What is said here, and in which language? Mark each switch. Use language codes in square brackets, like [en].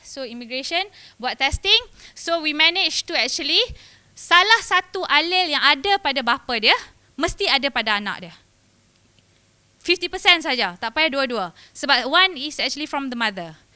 [ms] So immigration, buat testing. [en] So we managed to actually, [ms] salah satu allele yang ada pada bapa dia, mesti ada pada anak dia. 50% saja, tak payah dua-dua. Sebab [en] one is actually from the mother.